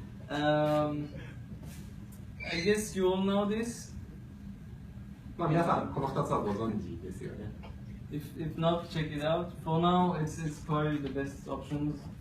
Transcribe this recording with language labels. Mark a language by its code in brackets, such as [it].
[en] I guess you all know this. [ja] まあ皆さんこの2つはご存知ですよね。 [en] If not, check it out. For now, it's probably the best options.